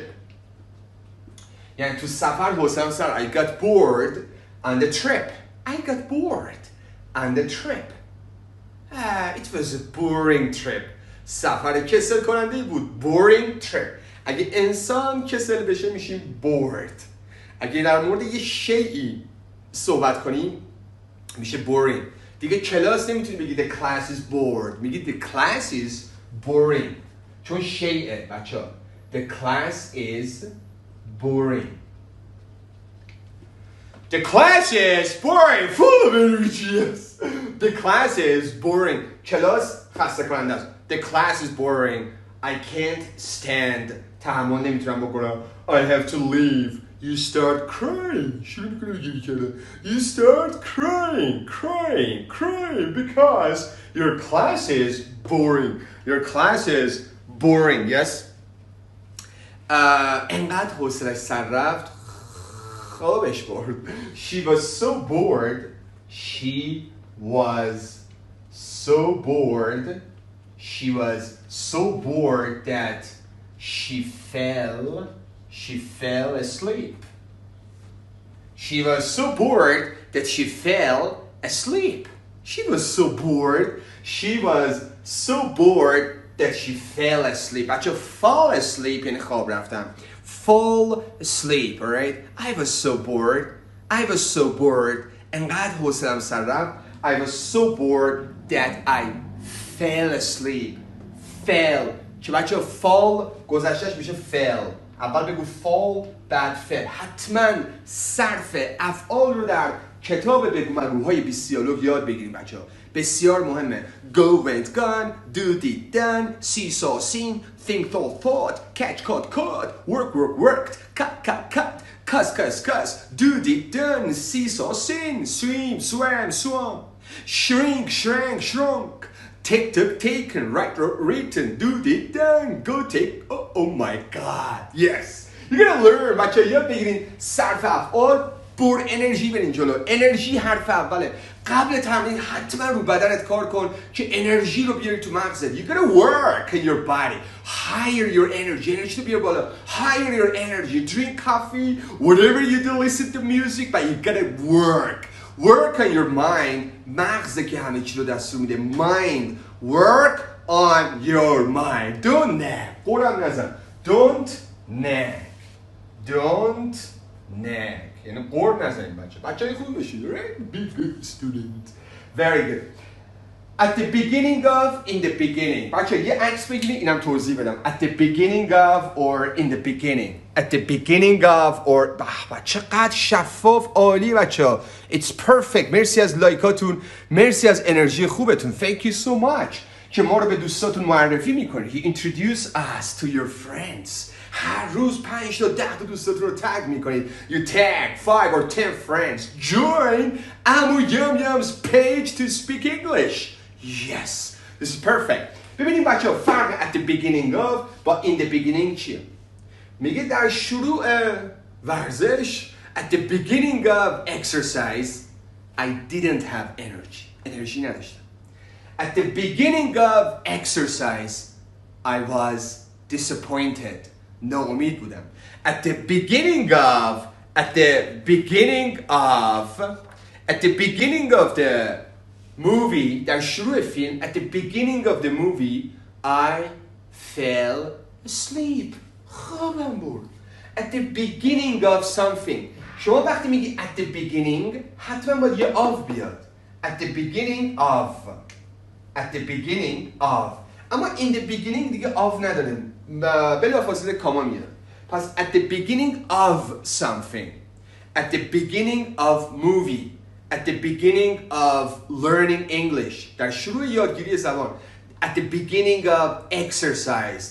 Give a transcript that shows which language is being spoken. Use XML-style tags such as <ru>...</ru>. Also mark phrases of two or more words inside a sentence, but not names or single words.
<fa>یعنی تو سفر حوصله‌ام سر.</fa> <en>I got bored on the trip. It was a boring trip.</en> <fa>سفر کسل کننده بود.</fa> <en>Boring trip.</en> <fa>اگه انسان کسل بشه میشیم bored. اگه در مورد یه شیئی صحبت کنیم میشه boring. دیگه کلاس نمیتونی بگی</fa> <en>the class is bored.</en> <fa>میگی</fa> <en>the class is boring.</en> <fa>چون شیئه بچه ها.</fa> <en>The class is boring. The class is boring. Full of energy. The class is boring.</en> <fa>کلاس خسته کننده است.</fa> <en>The class is boring. I can't stand.</en> <fa>تحمل نمیتونم بکنم.</fa> <en>I have to leave. You start crying.</en> <fa>شروع میکنه گریه کردن.</fa> <en>You start crying because your class is boring. Your class is boring. Yes.</en> <fa>انقدر حوصلش سر رفت خوابش برد.</fa> <en>She was so bored. She was so bored that she fell asleep. She was so bored that she fell asleep. She was so bored that she fell asleep.</en> <fa>بچه</fa> <en>fall asleep</en> <fa>یعنی خواب رفتم.</fa> <en>Fall asleep, alright? I was so bored.</en> <fa>انقدر حوصله‌ام سر رفت.</fa> <en>I was so bored that I fell asleep. Fell.</en> <fa>که بچه fall گذشتهش میشه fell. اول بگو fall بعد fell. حتما صرف افعال رو در کتاب بگو مگوهای 20 دیالوگ یاد بگیریم بچه ها. بسیار مهمه.</fa> <en>Go went gone, do did done, see saw seen, think thought, catch caught, worked, cut, cuss, do did done, see saw seen, swam, shrunk, take, taken, written, do did done, go take, oh my god, yes. You're gonna learn</en> <fa>بچه یاد بگیرین صرف افعال پر انرژی برین جلو. انرژی حرف اوله. قبل تمرین حتما رو بدنت کار کن که انرژی رو بیاری تو مغزت.</fa> <en>You gotta work in your body. Higher your energy. انرژی رو بیار بالا. Higher your energy. Drink coffee. Whatever you do, listen to music. But you gotta work. Work on your mind.</en> <fa>مغزه که همه چی رو دستور میده.</fa> <en>Mind. Work on your mind. Don't nag.</en> <fa>قرم نزن.</fa> <en>Don't nag.</en> <fa>یعنی قرد نزنید بچه‌های خوب باشید.</fa> <en>Right? Be good student. Very good. At the beginning of, in the beginning.</en> <fa>بچه یه عکس بگیرید اینم توضیح بدم.</fa> <en>At the beginning of or in the beginning. At the beginning of or</en> <fa>چقدر شفاف عالی بچه.</fa> <en>It's perfect.</en> <fa>مرسی از لایکاتون. مرسی از انرژی خوبتون.</fa> <en>Thank you so much.</en> <fa>که ما رو به دوستاتون معرفی میکنید.</fa> <en>You introduce us to your friends.</en> <fa>هر روز 5 تا 10 تا دوستاتون رو تگ میکنید.</fa> <en>You tag 5 or 10 friends. Join Amu Yum Yum's page to speak English. Yes, this is perfect.</en> <fa>ببینیم بچه ها فرق</fa> <en>at the beginning of با in the beginning چیه؟</en> <fa>میگه در شروع ورزش</fa> <en>at the beginning of exercise I didn't have energy.</en> <fa>انرژی نداشتم.</fa> <en>At the beginning of exercise I was disappointed.</en> <fa>ناامید بودم.</fa> <en>At the beginning of the movie,</en> <fa>در شروع فیلم,</fa> <en>at the beginning of the movie, I fell asleep.</en> <fa>خوابم برد.</fa> <en>At the beginning of something.</en> <fa>شما وقتی میگی</fa> <en>at the beginning,</en> <fa>حتما باید یه of بیاد.</fa> <en>At the beginning of.</en> <fa>اما</fa> <en>in the beginning</en> <fa>دیگه of نداره. بلافاصله کاما میاد.</fa> <en>پس at the beginning of something. At the beginning of movie. At the beginning of learning English.</en> <fa>در شروع یادگیری زبان.</fa> <en>At the beginning of exercise.</en>